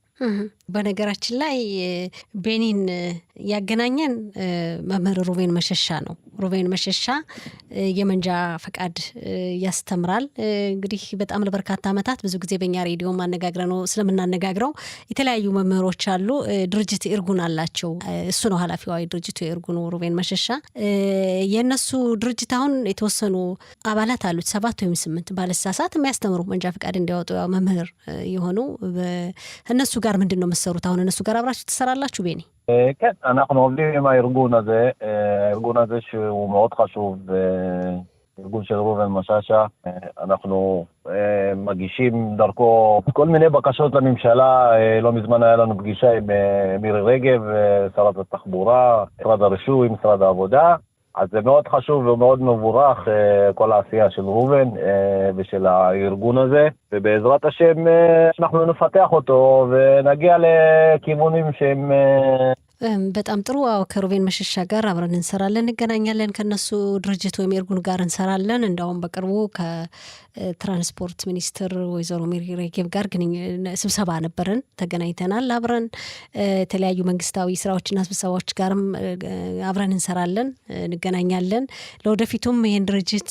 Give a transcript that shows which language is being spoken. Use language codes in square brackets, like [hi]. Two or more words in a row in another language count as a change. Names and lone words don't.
[am] በነገራችን ላይ ቤኒን ያገናኘን መምህር ሩቬን መሸሻ ነው። ሩቬን መሸሻ የመንጃ ፈቃድ ያስተምራል። እንግዲህ በጣም ለበርካታ ዓመታት ብዙ ጊዜ በእኛ ሬዲዮ ስለምናነጋግረው የተለያዩ መምህሮች አሉ። ድርጅት ኢርጉን አላቸው። እሱ ነው ኃላፊዋ ድርጅቱ ኢርጉን ሩቬን መሸሻ። የነሱ ድርጅት አሁን የተወሰኑ አባላት አሉት 7 ወይም 8 ባለሳሳት የሚያስተምሩ መንጃ ፈቃድ እንዲያወጡ መምህር የሆኑ እነሱ ጋር ምንድነው መስሩት? አሁን እነሱ ጋር አብራችሁ ትሰራላችሁ ቤኒ? [he] כן, אנחנו עובדים עם הארגון הזה שהוא מאוד חשוב, ארגון של ראובן משאשה. אנחנו מגישים דרכו כל מיני בקשות לממשלה. לא מזמן היה לנו פגישה עם מירי רגב, שרת התחבורה, משרד הרישוי, משרד העבודה. אז זה מאוד חשוב ומאוד מבורך כל העשייה של ראובן ושל הארגון הזה, ובעזרת השם אנחנו נפתח אותו ונגיע לכיוונים שהם [am] በጣም ጥሩ። ከሩቬን መሸሻ ጋር አብረን እንሰራለን፣ እንገናኛለን። ከነሱ ድርጅት ወይም ኤርጉን ጋር እንሰራለን። እንደውም በቅርቡ ከትራንስፖርት ሚኒስትር ወይዘሮ ሚሪ ሬጌቭ ጋር ስብሰባ ነበረን፣ ተገናኝተናል። አብረን የተለያዩ መንግስታዊ ስራዎችና ስብሰባዎች ጋርም አብረን እንሰራለን፣ እንገናኛለን። ለወደፊቱም ይህን ድርጅት